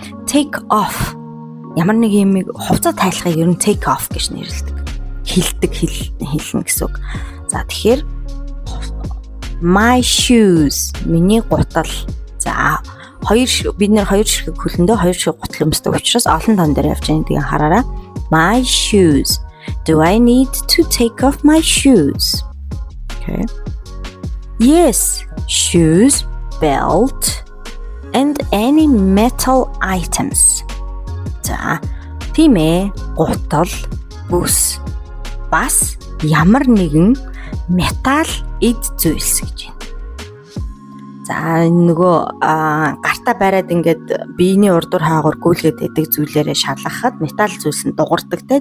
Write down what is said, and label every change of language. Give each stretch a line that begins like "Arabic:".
Mongolian: Take off ямар нэг юм хувцас тайлахыг ер нь take off гэж нэрлэдэг. Хэлнэ гэсэн үг. За тэгэхээр
English: my shoes
Mongolian: миний гутал. За бид нэр хоёр ширхэг хөлөндөө хоёр ширхэг гутал өмсдөг учраас олон тон дээр явж байгаа гэдгийг хараарай.
English: My shoes. Do I need to take off my shoes? Okay. Yes, shoes, belt, and any metal items.
Mongolian: За, тийм ээ, гутал, бүс, бас ямар нэгэн металл эд зүйлс гэж байна. За, нөгөө гартаа бариад ингээд биений урдуур хаагур гүйлгээд байдаг зүйлээрээ шалгахад металл зүйлс нь дугардаг те.